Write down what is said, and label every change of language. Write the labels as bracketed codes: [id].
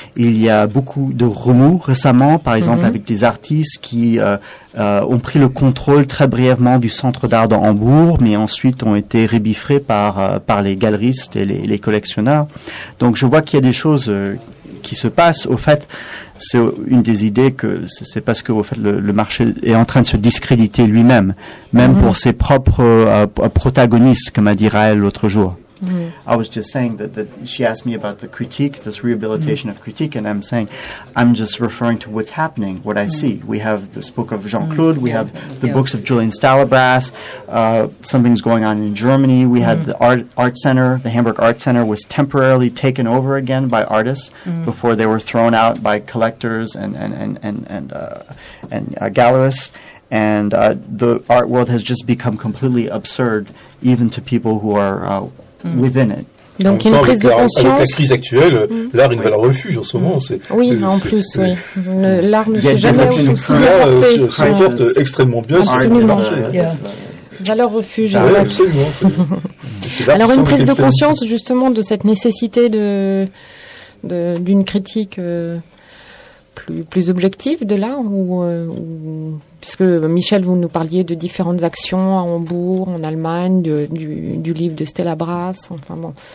[fr] Il y a beaucoup de remous récemment, par exemple avec des artistes qui ont pris le contrôle très brièvement du centre d'art de Hambourg, mais ensuite ont été rébiffrés par les galeristes et les collectionneurs. Donc je vois qu'il y a des choses qui se passe. Au fait, c'est une des idées que c'est parce que au fait, le marché est en train de se discréditer lui-même, même pour ses propres protagonistes, comme a dit Raël l'autre jour. [en] I was just saying that she asked me about the critique, this rehabilitation of critique, and I'm saying, I'm just referring to what's happening, what I see. We have this book of Jean-Claude, we have the books of Julian Stalabras, something's going on in Germany, we have the art center, the Hamburg Art Center was temporarily taken over again by artists before they were thrown out by collectors and gallerists. And the art world has just become completely absurd, even to people who are... within it. [fr] Donc, il y a une prise de conscience. Avec la crise actuelle, l'art est une valeur refuge en ce moment. Oui, en plus. L'art ne s'est jamais aussi bien porté. L'art se porte extrêmement bien. Absolument. Valeur refuge. Ah, oui, absolument. Alors, une prise de conscience, justement, de cette nécessité d'une critique plus objective de l'art ou puisque Michel, vous nous parliez de différentes actions à Hambourg, en Allemagne, du livre de Stalabras, enfin bon.